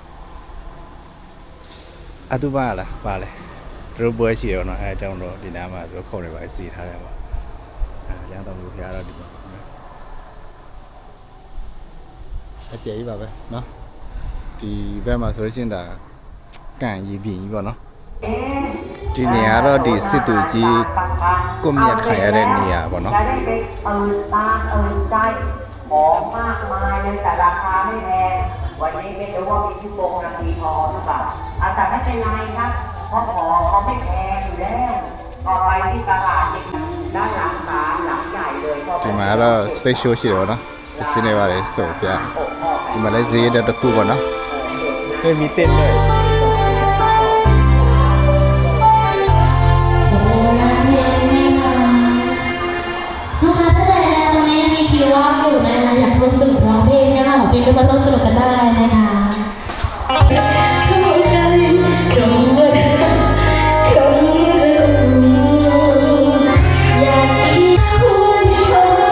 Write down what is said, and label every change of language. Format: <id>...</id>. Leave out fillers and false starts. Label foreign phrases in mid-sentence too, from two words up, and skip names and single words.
<my>အတူပါလားပါလေသူတို့ပွဲရှိရတော့အဲအကြောင်းတော့ဒီနားမှာသူတို့ခုံတွေပါစီထားတယ်ပေါ့လျောင်းတော်မူဖျားတော့ဒီမှာအကျယ်ကြီးပါပဲเนาะဒီဘက်မှာဆိုလို့ရှိရင်ဒါကန်ရည်ပြင်ကြီးပေါ့เนาะဒီနေရာတော့ဒီစစ်သူကြီးကွန်မြတ်ခံရတဲ့နေရာပေါ့เนาะ</my> <th>ของมากมายเลยแต่ราคาไม่แพงวันนี้ไม่รู้ว่ามีที่โกงราคาทองหรือเปล่าแต่ไม่เป็นไรครับเพราะของเขาไม่แพงอยู่แล้วต่อไปที่ตลาดด้านหลังศาลหลังใหญ่เลย</th> <my>ဒီမှာတော့</my> <en>stage show</en> <my>ရှိတယ်ပေါ့เนาะတချင်းတွေပါလေဆိုပြဒီမှာလည်းဈေးတက်တစ်ခုပေါ့เนาะ</my> <th>เฮ้ยมีเต้นด้วย ลูกค้าท่านใดนะตรงนี้มีคิวว่างอยู่นะคะอยากร่วมสนุกร้องเพลงนะคะของพี่ก็มาร่วมสนุกกันได้นะคะเข้ากันเข้ามาเข้ามาอยากมีคนเขา</th>